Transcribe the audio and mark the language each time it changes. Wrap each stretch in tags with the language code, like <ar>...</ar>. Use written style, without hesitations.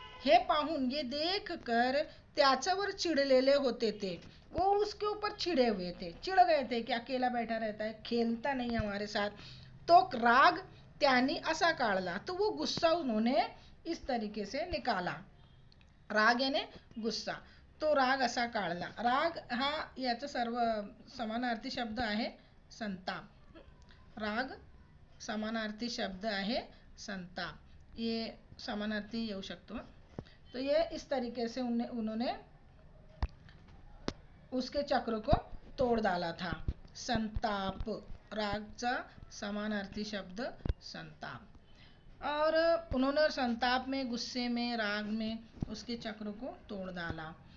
<mr>हे पाहून, ये देख कर त्याच्यावर चिडलेले होते थे।</mr> <hi>वो उसके ऊपर चिड़े हुए थे, चिढ़ गए थे कि अकेला बैठा रहता है, खेलता नहीं हमारे साथ। तो राग त्यांनी असा काढला, तो वो गुस्सा उन्होंने इस तरीके से निकाला।</hi> <mr>राग याने गुस्सा, तो राग असा काढला। राग हा याचा सर्व समानार्थी शब्द आहे संताप। राग समानार्थी शब्द आहे संताप, ये समानार्थी येऊ शकतो।</mr> <hi>तो ये इस तरीके से उन्होंने उसके चक्र को तोड़ डाला था।</hi> <mr>संताप, रागचा समानार्थी शब्द संताप।</mr> <hi>और उन्होंने संताप में, गुस्से में, राग में उसके चक्र को तोड़ डाला।</hi>